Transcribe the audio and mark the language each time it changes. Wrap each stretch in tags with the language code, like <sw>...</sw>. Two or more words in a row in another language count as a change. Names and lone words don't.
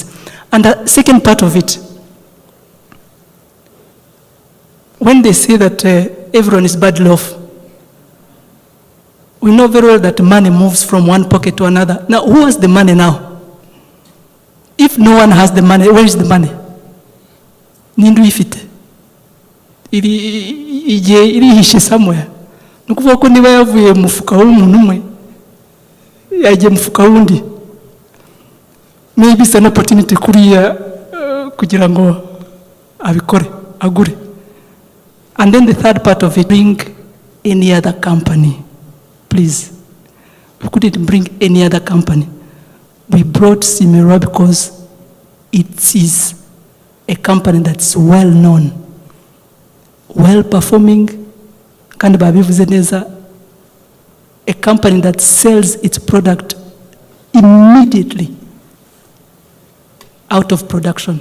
<en>And the second part of it, when they say that everyone is badly off, we know very well that money moves from one pocket to another. Now, who has the money now? If no one has the money, where is the money?</en> <rw>Nindu ifite. Irihishe somewhere. Nukuvuga ko niba yavuye mu mufuka w'umuntu umwe, yagiye mu mufuka wundi.</rw> <en>Maybe it's an opportunity</en> <rw>kuriya kugira ngo abikore, agure.</rw> <en>And then the third part of it, bring any other company. Please, we couldn't bring any other company. We brought Cimerwa because it is a company that's well known, well performing, a company that sells its product immediately out of production.</en>